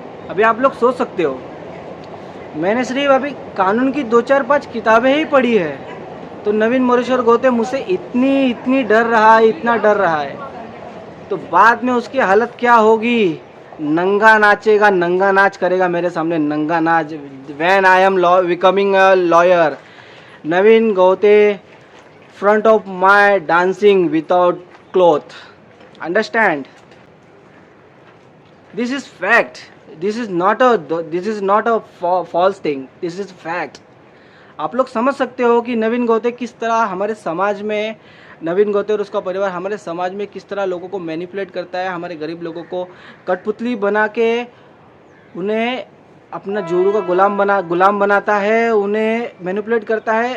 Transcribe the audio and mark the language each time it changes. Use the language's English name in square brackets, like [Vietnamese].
[Hindi] अभी आप लोग सोच सकते हो, मैंने सिर्फ अभी कानून की 2-4-5 किताबें ही पढ़ी है, तो नवीन मोरेश्वर गौते मुझसे इतनी डर रहा है, इतना डर रहा है, तो बाद में उसकी हालत क्या होगी। नंगा नाचेगा, नंगा नाच करेगा मेरे सामने, नंगा नाच। [English] When I am becoming a lawyer, नवीन गौते front of my dancing without cloth, understand? This is fact, this is not a false thing, this is fact. [Hindi] आप लोग समझ सकते हो कि नवीन गौते किस तरह हमारे समाज में, नवीन गौते और उसका परिवार हमारे समाज में किस तरह लोगों को मैनिपुलेट करता है, हमारे गरीब लोगों को कठपुतली बना के उन्हें अपना जोरू का गुलाम बनाता है, उन्हें मैनिपुलेट करता है।